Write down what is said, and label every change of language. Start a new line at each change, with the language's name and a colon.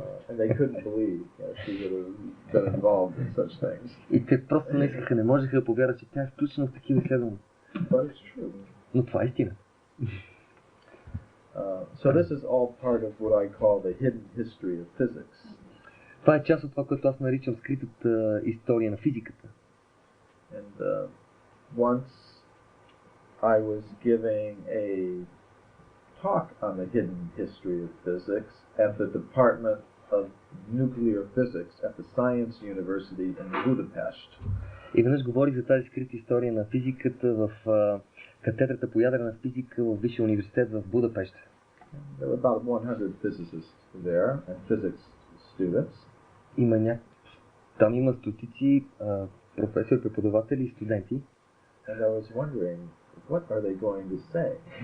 English: And they couldn't believe she would have been involved in such things.
Bulgarian: И те просто не искаха, не можеха да повярват, че тя е включена в такива изследвания.
English: But it's true.
Bulgarian: Но това е истина.
English: So this is all part of what I call the hidden history of physics.
Bulgarian: Това е част от това, което аз наричам скритата история на физиката.
English: And once I was giving a talk on the hidden history of physics at the Department of Nuclear Physics at the Science University in Budapest.
Bulgarian: И веднъж говорих за тази скрита история на физиката в катедрата по ядрена физика в Висшия университет в Будапеща.
English: There were about 100 physicists there and physics students.
Bulgarian: Там има стотици професори, преподаватели и студенти.
English: And I was wondering, what are they going to say?